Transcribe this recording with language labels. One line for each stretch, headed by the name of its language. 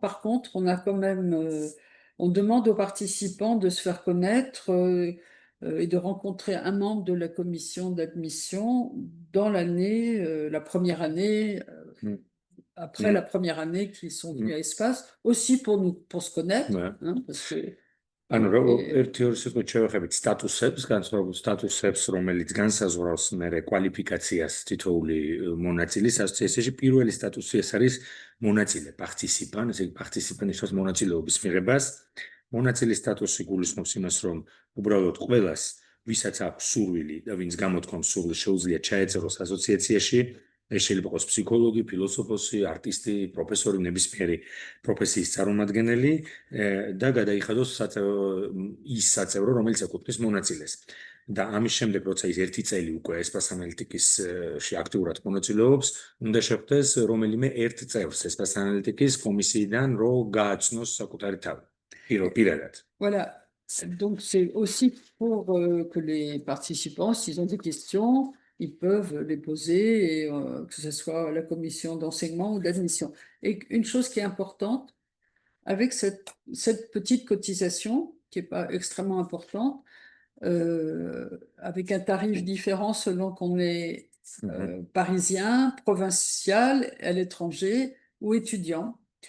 French: Par contre, on a quand même, on demande aux participants de se faire connaître et de rencontrer un membre de la commission d'admission dans l'année, la première année, après la première année qu'ils sont venus à Espace, aussi pour se connaître, hein, parce que
Georgian: ანუ ერთი-ორი სიტყვით შევეხებით სტატუსებს, განსხვავებულ სტატუსებს, რომელიც განსაზღვრავს მერე კვალიფიკაციას თითოეული მონაწილის ასოციაციაში. პირველი სტატუსი ეს არის მონაწილე, participant, ესე იგი participant ნიშნავს მონაწილეობის მიღებას. მონაწილის სტატუსი გულისხმობს იმას, რომ უბრალოდ ყველას, ვისაც აქვს სურვილი და ვინც გამოთქვამს სურვილს, შეუძლია ჩაეწეროს ასოციაციაში. ეს შეიძლება იყოს ფსიქოლოგი, ფილოსოფოსი, არტისტი, პროფესორი, ნებისმიერი პროფესიის წარმომადგენელი და გადაიხადოს ის საწევრო, რომელიც ეკუთვნის მონაწილეს. და ამის შემდეგ, როცა ის ერთი წელი უკვე Espace Analytique-ში აქტიურად მონაწილეობს, უნდა შეხვდეს რომელიმე ერთ წევრს Espace Analytique-ის კომისიიდან, რომ გააცნოს საკუთარი თავი. პირადად.
French: Voilà. Donc c'est aussi pour que les participants, s'ils ont des questions, ils peuvent les poser, et, que ce soit à la commission d'enseignement ou d'admission. Et une chose qui est importante, avec cette petite cotisation, qui n'est pas extrêmement importante, avec un tarif différent selon qu'on est parisien, provincial, à l'étranger ou étudiant,